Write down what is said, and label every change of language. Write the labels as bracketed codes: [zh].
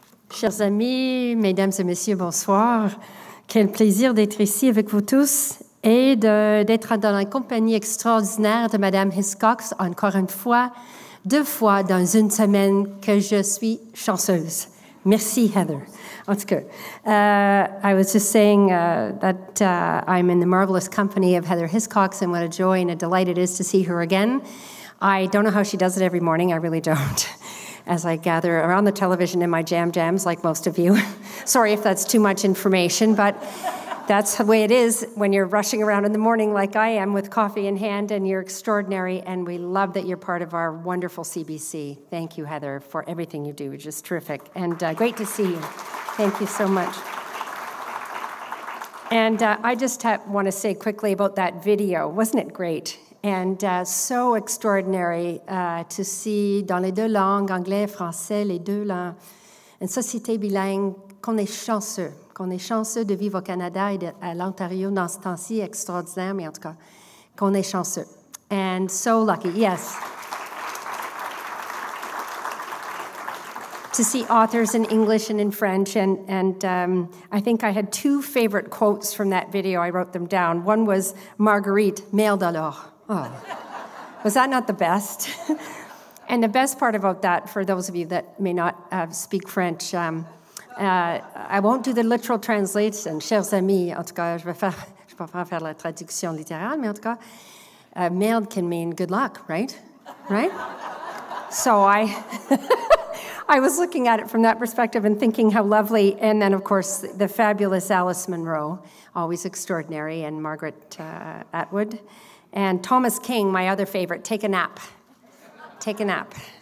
[fr] Chers amis, mesdames et messieurs, bonsoir. Quel plaisir d'être ici avec vous tous et d'être dans la compagnie extraordinaire de Madame Hiscox, encore une fois, 2 fois dans une semaine que je suis chanceuse. Merci, Heather. [en] En tout cas, I was just saying that I'm in the marvelous company of Heather Hiscox, and what a joy and a delight it is to see her again. I don't know how she does it every morning. I really don't. As I gather around the television in my jams, like most of you. Sorry if that's too much information, but that's the way it is when you're rushing around in the morning like I am with coffee in hand, and you're extraordinary, and we love that you're part of our wonderful CBC. Thank you, Heather, for everything you do. It's just terrific, and great to see you. Thank you so much. And I just want to say quickly about that video. Wasn't it great? [fr] And so extraordinary to see dans les 2 langues, anglais et français, les 2 langues, une société bilingue, qu'on est chanceux de vivre au Canada et à l'Ontario dans ce temps-ci extraordinaire, mais en tout cas, qu'on est chanceux. [en] And so lucky, yes. To see authors in English and in French, and I think I had 2 favorite quotes from that video. I wrote them down. One was Marguerite, merde alors. Oh, was that not the best? And the best part about that, for those of you that may not speak French, I won't do the literal translation, chers amis. [fr] En tout cas, je vais pas faire la traduction littérale, mais en tout cas, merde can mean good luck, right? [en] Right? So I was looking at it from that perspective and thinking how lovely, and then, of course, the fabulous Alice Munro, always extraordinary, and Margaret Atwood. And Thomas King, my other favorite, take a nap. Take a nap.